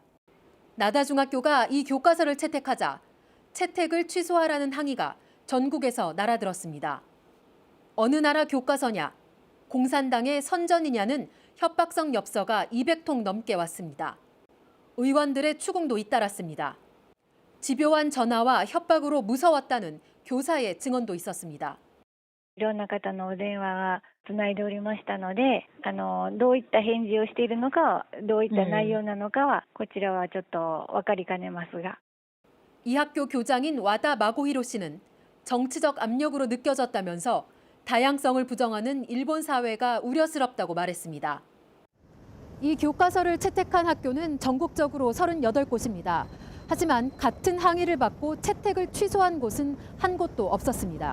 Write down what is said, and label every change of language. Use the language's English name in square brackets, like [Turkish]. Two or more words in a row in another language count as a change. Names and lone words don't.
[Korean] 나다 중학교가 이 교과서를 채택하자 채택을 취소하라는 항의가 전국에서 날아들었습니다. 어느 나라 교과서냐, 공산당의 선전이냐는 협박성 엽서가 200통 넘게 왔습니다. 의원들의 추궁도 잇따랐습니다. 집요한 전화와 협박으로 무서웠다는 교사의 증언도 있었습니다. [Japanese] いろんな方のお電話がつないでおりましたので、どういった返事をしているのか、どういった内容なのかはこちらはちょっと分かりかねますが。 [Korean] 이 학교 교장인 와다 마고히로 씨는 정치적 압력으로 느껴졌다면서 다양성을 부정하는 일본 사회가 우려스럽다고 말했습니다. 이 교과서를 채택한 학교는 전국적으로 38곳입니다. 하지만 같은 항의를 받고 채택을 취소한 곳은 한 곳도 없었습니다.